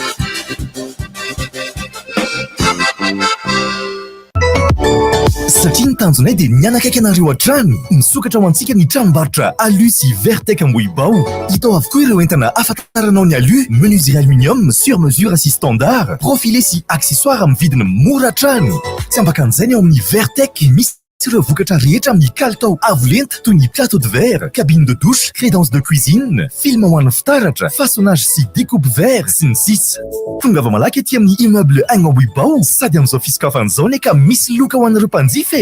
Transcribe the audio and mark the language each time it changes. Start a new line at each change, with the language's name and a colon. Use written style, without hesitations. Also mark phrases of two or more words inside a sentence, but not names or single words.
Malagasy: Satria ny tanjonay dia mianakaiky anareo hatrany misokatra ho antsika ny tranombarotra alu sy vertec ambohibao. Hitao avokoa ireo entana afantaranao ny alu,
French: menuiserie aluminium sur mesure
Malagasy: sy standard, profilé sy accessoire amin'ny vidiny mora hatrany. Tsy ambakan'izay ny ao amin'ny vertec misy ireo vokatra rehetra amin'ny kalitao avo lenta toy ny
French: plateau de verre, cabine de douche, crédence de cuisine,
Malagasy: film ho an'ny fitaratra, façonnage sy
French: découpe verre
Malagasy: sy ny sisa. Tonga va malaky ety amin'ny immeuble Agny Ambohibao sady amin'izao fisokafan'izao ny ka misy loka ho an'ireo mpanjifa.